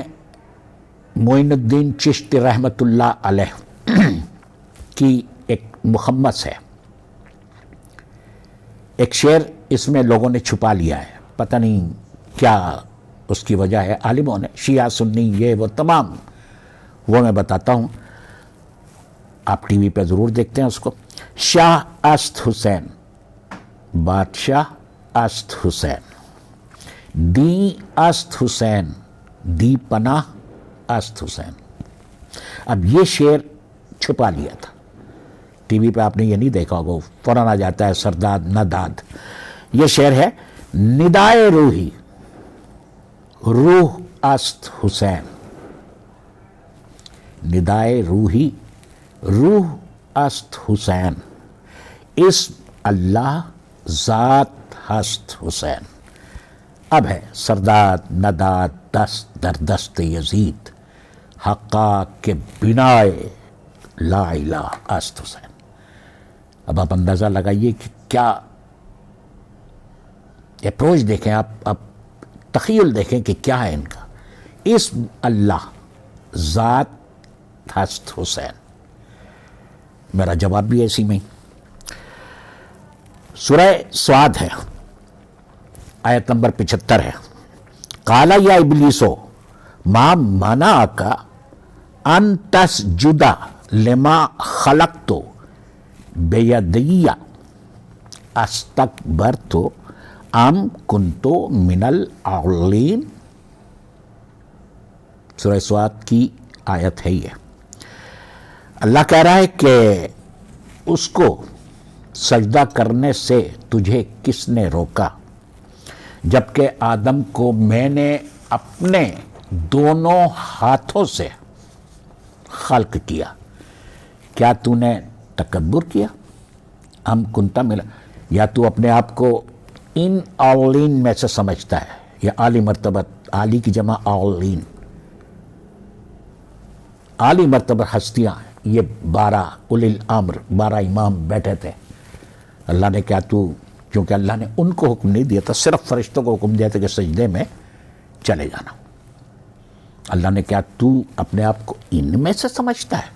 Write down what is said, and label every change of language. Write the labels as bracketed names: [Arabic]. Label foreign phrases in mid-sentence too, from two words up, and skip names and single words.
[Urdu] معین الدین چشتی رحمۃ اللہ علیہ کی ایک مخمس ہے، ایک شعر، اس میں لوگوں نے چھپا لیا ہے، پتہ نہیں کیا اس کی وجہ ہے، عالموں نے، شیعہ سنی یہ وہ تمام، وہ میں بتاتا ہوں، آپ ٹی وی پہ ضرور دیکھتے ہیں اس کو۔ [Persian] شاہ است حسین، بادشاہ است حسین، دی است حسین، دی پناہ است حسین۔ [Urdu] اب یہ شعر چھپا لیا تھا، ٹی وی پہ آپ نے یہ نہیں دیکھا ہوگا، فوراً آ جاتا ہے [Persian] سرداد نداد۔ [Urdu] یہ شعر ہے: [Persian] ندائے روحی، روح است حسین، ندائے روحی، روح است حسین، اسم اللہ، ذات ہست حسین۔ [Urdu] اب ہے [Persian] سرداد نداد دست در دست یزید، حقا کے بنائے لا الہ است حسین۔ [Urdu] اب آپ اندازہ لگائیے کہ کیا اپروچ دیکھیں، آپ تخیل دیکھیں کہ کیا ہے ان کا۔ [Persian] اسم اللہ، ذات ہست حسین، [Urdu] میرا جواب بھی ایسی میں۔ سورہ سعد ہے، آیت نمبر 75 ہے۔ [Arabic] قال یا ابلیسو ما منعک ان تسجد لما خلقت بیدی استکبرت ام کنت من العالین۔ [Urdu] سورہ سعد کی آیت ہے یہ۔ اللہ کہہ رہا ہے کہ اس کو سجدہ کرنے سے تجھے کس نے روکا جبکہ آدم کو میں نے اپنے دونوں ہاتھوں سے خلق کیا؟ کیا تو نے تکبر کیا؟ [Arabic] ہم کنتا ملا، [Urdu] یا تو اپنے آپ کو ان اولین میں سے سمجھتا ہے، یا عالی مرتبت، عالی کی جمع اولین، عالی مرتبہ ہستیاں، یہ 12 [Arabic] اولی الامر، [Urdu] 12 امام بیٹھے تھے۔ اللہ نے کیا تو، کیونکہ اللہ نے ان کو حکم نہیں دیا تھا، صرف فرشتوں کو حکم دیا تھا کہ سجدے میں چلے جانا۔ اللہ نے کیا تو اپنے آپ کو ان میں سے سمجھتا ہے؟